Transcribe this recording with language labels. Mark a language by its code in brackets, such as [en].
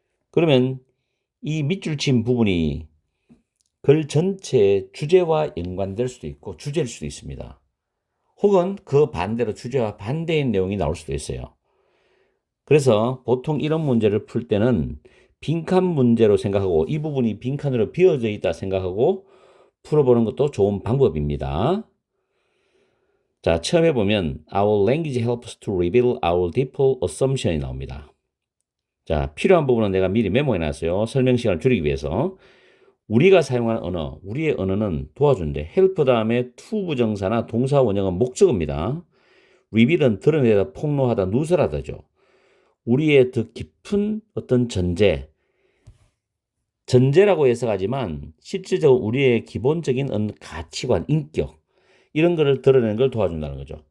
[ko] 그러면 이 밑줄 친 부분이 글 전체의 주제와 연관될 수도 있고 주제일 수도 있습니다. 혹은 그 반대로 주제와 반대인 내용이 나올 수도 있어요. 그래서 보통 이런 문제를 풀 때는 빈칸 문제로 생각하고 이 부분이 빈칸으로 비어져 있다 생각하고 풀어보는 것도 좋은 방법입니다. 자, 처음에 보면 [en] Our language helps to reveal our deeper assumption이 [ko] 나옵니다. 자, 필요한 부분은 내가 미리 메모해 놨어요. 설명 시간을 줄이기 위해서. 우리가 사용하는 언어, 우리의 언어는 도와준대. help 다음에 to 부정사나 동사 원형은 목적어입니다. reveal은 드러내다, 폭로하다, 누설하다죠. 우리의 더 깊은 어떤 전제라고 해석하지만 실질적으로 우리의 기본적인 가치관, 인격 이런 거를 드러내는 걸 도와준다는 거죠.